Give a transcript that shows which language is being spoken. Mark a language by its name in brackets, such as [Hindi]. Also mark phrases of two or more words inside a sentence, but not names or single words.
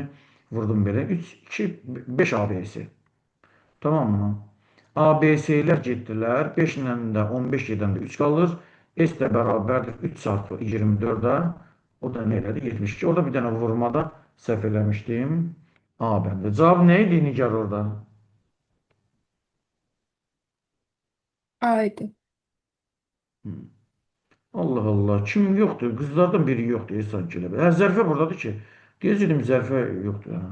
[Azerbaijani] Vurdum belə. 3, 2, 5 A, B, C. Tamam mı? A, B, C'ler getdilər. 5 ilə də 15 gedəndə 3 qalır. S də bərabərdir 3 çarpı 24'a. O da nə elədi? 72. Orada bir dənə vurmada səhv eləmişdim. A bəndə. Cavab nə idi Nigar orada? A'ydı. [Turkish] Allah Allah. Kim yoktur? Kızlardan biri yoktur sanki öyle. [Azerbaijani] Ha, Zərfə buradadır ki. Deyəcəydim Zərfə yoktur. Ha.